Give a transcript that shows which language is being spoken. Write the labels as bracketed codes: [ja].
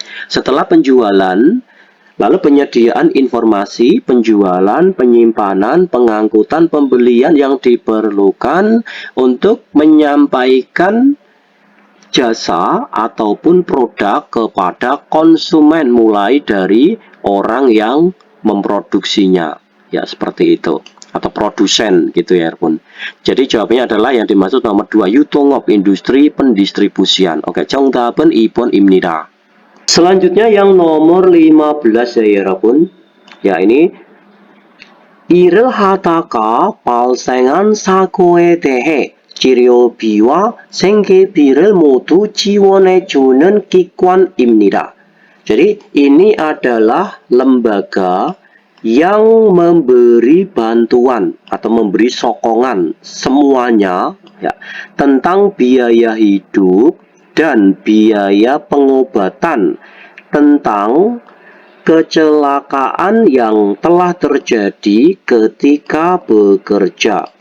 [id] Setelah penjualan, lalu penyediaan informasi, penjualan, penyimpanan, pengangkutan, pembelian yang diperlukan untuk menyampaikan jasa ataupun produk kepada konsumen, mulai dari orang yang memproduksinya. Ya, seperti itu. Atau produsen gitu ya Bun. Jadi jawabannya adalah yang dimaksud nomor 2, Yutongop, industri pendistribusian. [ko] Oke, 정답은 2번입니다. [id] Selanjutnya yang nomor 15 ya [ko] 여러분. [id] Ya, ini [ko] 일을 하다가 발생한 사고에 대해 치료비와 생계비를 모두 지원해주는 기관입니다. [id] Jadi ini adalah lembaga yang memberi bantuan atau memberi sokongan semuanya ya, tentang biaya hidup dan biaya pengobatan tentang kecelakaan yang telah terjadi ketika bekerja.